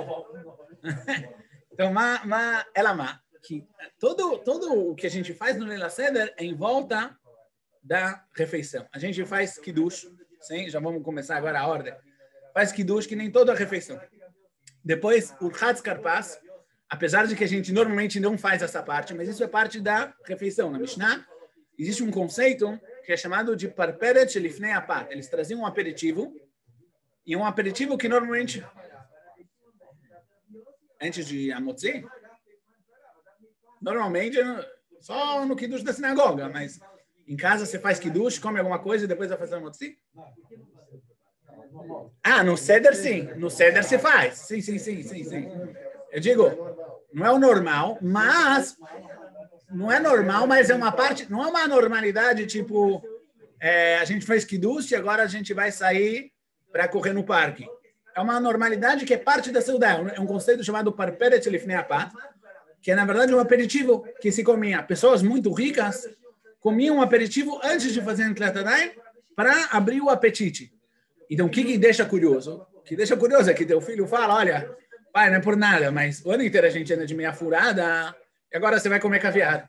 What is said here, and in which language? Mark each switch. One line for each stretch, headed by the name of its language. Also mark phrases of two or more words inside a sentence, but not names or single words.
Portuguese: Então, que todo o que a gente faz no
Hebrew: ליל סדר
Portuguese: é em volta da refeição. A gente faz kiddush, sim? Já vamos começar agora a ordem. Faz kiddush que nem toda a refeição. Depois, o
Hebrew: רחץ כרפס,
Portuguese: apesar de que a gente normalmente não faz essa parte, mas isso é parte da refeição. Na Mishnah, existe um conceito que é chamado de
Hebrew: פרפרת לפני הפת.
Portuguese: Eles traziam um aperitivo, e um aperitivo que normalmente, antes de Amotzi, normalmente só no kiddush da sinagoga, mas em casa você faz kiddush, come alguma coisa e depois vai fazer Amotzi? No Seder sim. No Seder se faz. Sim. Eu digo, não é o normal, mas não é normal, mas é uma parte, não é uma normalidade tipo, a gente faz kiddush e agora a gente vai sair para correr no parque. É uma normalidade que é parte da seudá. É um conceito chamado
Hebrew: פרפרת לפני הפת,
Portuguese: que é na verdade um aperitivo que se comia. Pessoas muito ricas comiam um aperitivo antes de fazer
Hebrew: נטילת ידיים
Portuguese: para abrir o apetite. Então, o que deixa curioso? O que deixa curioso é que teu filho fala, olha, pai, não é por nada, mas o ano inteiro a gente anda de meia furada e agora você vai comer caviar.